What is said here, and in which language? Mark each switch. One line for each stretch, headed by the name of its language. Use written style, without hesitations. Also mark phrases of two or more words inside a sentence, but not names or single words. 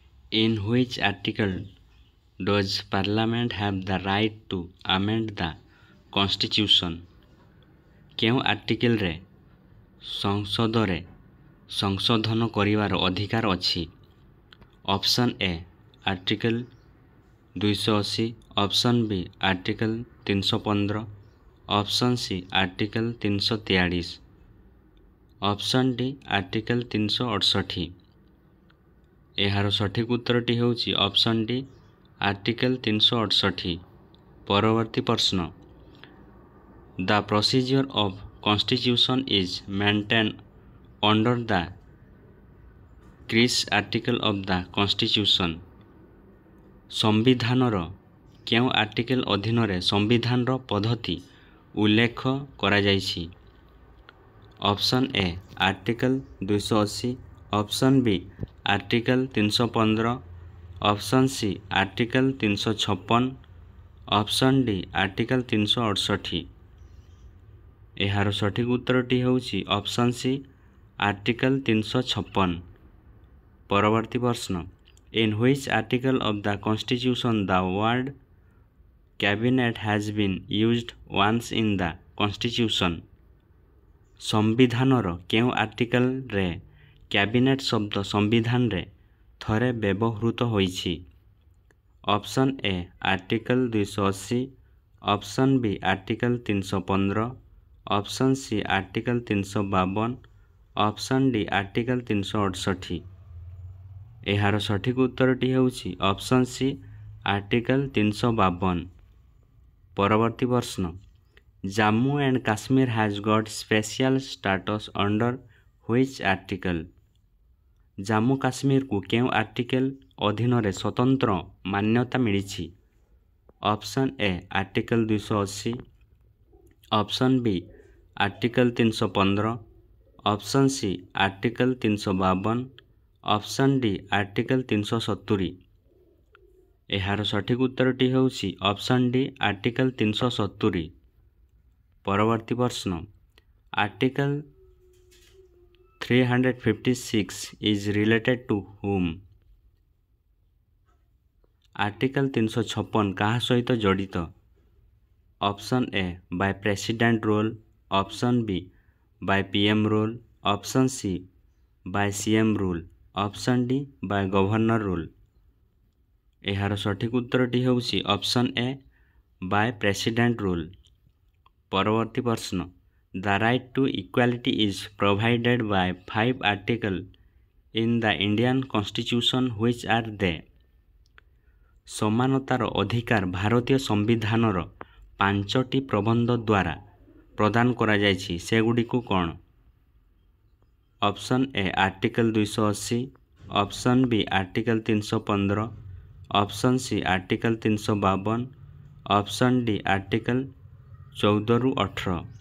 English: In which article does Parliament have the right to amend the Constitution?
Odia: କେଉଁ ଆର୍ଟିକଲରେ ସଂସଦରେ ସଂଶୋଧନ କରିବାର ଅଧିକାର ଅଛି?
English: option A article 280, option B article 315, option C article 343, option D article 368.
Odia: ଏହାର ସଠିକ୍ ଉତ୍ତରଟି ହେଉଛି
English: option D article 368.
Odia: ପରବର୍ତ୍ତୀ ପ୍ରଶ୍ନ,
English: The procedure of Constitution is maintained under the Which article of the Constitution?
Odia: ସମ୍ବିଧାନର କେଉଁ ଆର୍ଟିକଲ ଅଧୀନରେ ସମ୍ବିଧାନର ପଦ୍ଧତି ଉଲ୍ଲେଖ କରାଯାଇଛି?
English: option A article 280, option B article 315, option C article 356, option D article 368.
Odia: ଏହାର ସଠିକ୍ ଉତ୍ତରଟି ହେଉଛି
English: option C article 356.
Odia: ପରବର୍ତ୍ତୀ ପ୍ରଶ୍ନ,
English: In which article of the Constitution the word cabinet has been used once in the Constitution?
Odia: ସମ୍ବିଧାନର କେଉଁ ଆର୍ଟିକଲରେ କ୍ୟାବିନେଟ୍ ଶବ୍ଦ ସମ୍ବିଧାନରେ ଥରେ ବ୍ୟବହୃତ ହୋଇଛି?
English: option A article 280, option B article 315, option C article 352, option D article 368.
Odia: ଏହାର ସଠିକ୍ ଉତ୍ତରଟି ହେଉଛି
English: option C article 352.
Odia: ପରବର୍ତ୍ତୀ ପ୍ରଶ୍ନ,
English: ଜାମ୍ମୁ ଆଣ୍ଡ କାଶ୍ମୀର has got special status under which article?
Odia: ଜାମ୍ମୁ କାଶ୍ମୀରକୁ କେଉଁ ଆର୍ଟିକଲ ଅଧୀନରେ ସ୍ୱତନ୍ତ୍ର ମାନ୍ୟତା ମିଳିଛି?
English: option A article 280, option B article 315, option C article 352, option D article 370.
Odia: ଏହାର ସଠିକ୍ ଉତ୍ତରଟି ହେଉଛି
English: option D article 370.
Odia: ପରବର୍ତ୍ତୀ ପ୍ରଶ୍ନ,
English: ଆର୍ଟିକଲ 356 is related to whom?
Odia: ଆର୍ଟିକଲ 356 କାହା ସହିତ ଜଡ଼ିତ?
English: option A by president rule, option B by PM rule, option C by CM rule, option D by governor rule.
Odia: ଏହାର ସଠିକ୍ ଉତ୍ତରଟି ହେଉଛି
English: option A by president rule.
Odia: ପରବର୍ତ୍ତୀ ପ୍ରଶ୍ନ,
English: The right to equality is provided by 5 articles in the Indian Constitution. Which are they?
Odia: ସମାନତାର ଅଧିକାର ଭାରତୀୟ ସମ୍ବିଧାନର 5ଟି ପ୍ରବନ୍ଧ ଦ୍ୱାରା ପ୍ରଦାନ କରାଯାଇଛି, ସେଗୁଡ଼ିକୁ କ'ଣ?
English: option A article 280, option B article 315, option C article 352, option D article 14ରୁ 18।